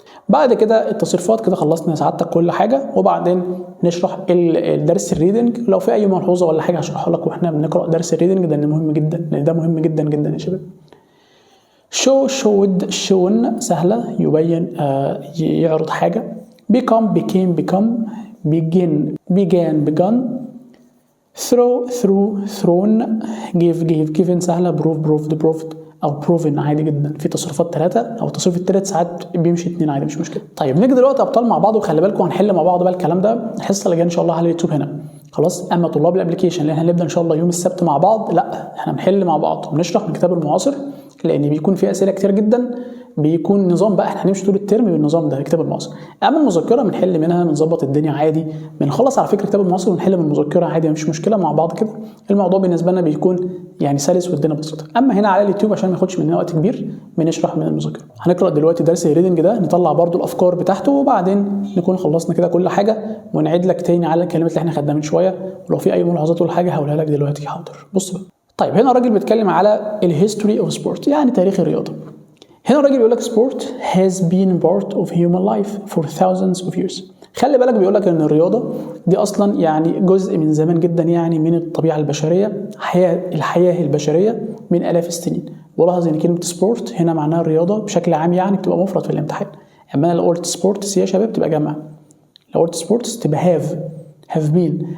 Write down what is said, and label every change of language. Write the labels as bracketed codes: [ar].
[ar] بعد كده التصريفات كده خلصنا سعادتك كل حاجه، وبعدين نشرح الدرس الريدنج. لو في اي ملحوظه ولا حاجه هشرحها لك واحنا بنقرا درس الريدنج ده، مهم جدا لان ده مهم جدا جدا يا شباب. [en] show showed shown [ar] سهله يبين يعرض حاجه. [en] become became become begin began begun throw through thrown give gave given [ar] سهله. [en] prove proved proved [ar] او [en] proven [ar] عادي جدا. في تصريفات 3 او التصريف الثالث ساعات بيمشي 2 عادي مش مشكله. طيب نيجي دلوقتي ابطال مع بعض، وخلي بالكم هنحل مع بعض بقى الكلام ده الحصه اللي جايه ان شاء الله على اليوتيوب هنا خلاص. اما طلاب الابلكيشن اللي احنا هنبدا ان شاء الله يوم السبت مع بعض، لا احنا بنحل مع بعض وبنشرح من كتاب المعاصر، لان بيكون فيه اسئله كتير جدا. بيكون نظام بقى احنا هنمشي طول الترم بالنظام ده كتاب المعاصر. اما المذكره بنحل منها، بنظبط الدنيا عادي، بنخلص على فكره كتاب المعاصر ونحل من المذكره عادي مفيش مشكله مع بعض كده. الموضوع بالنسبه لنا بيكون يعني سلس والدنيا بسيطه. اما هنا على اليوتيوب عشان ما ياخدش مننا وقت كبير بنشرح من المذكره. هنقرا دلوقتي درس الريدنج ده، نطلع برده الافكار بتاعته، وبعدين نكون خلصنا كده كل حاجه، ونعيد لك تاني على الكلمات اللي احنا خدناها من شويه، ولو في اي ملاحظات ولا حاجه هقولها لك دلوقتي. حاضر. بص بقى. طيب هنا الراجل بيتكلم على [en] الهيستوري of sport, [ar] يعني تاريخ الرياضه. هنا الراجل بيقول لك [en] sport has been part of human life for thousands of years. [ar] خلي بالك بيقول لك ان الرياضه دي اصلا يعني جزء من زمان جدا، يعني من الطبيعه البشريه، الحياه البشريه من الاف السنين. ولاحظ ان كلمه سبورت هنا معناها الرياضه بشكل عام، يعني بتبقى مفرد في الامتحان. اما انا لو قلت سبورتس يا شباب تبقى جمع، لو قلت سبورتس تبقى [en] have been.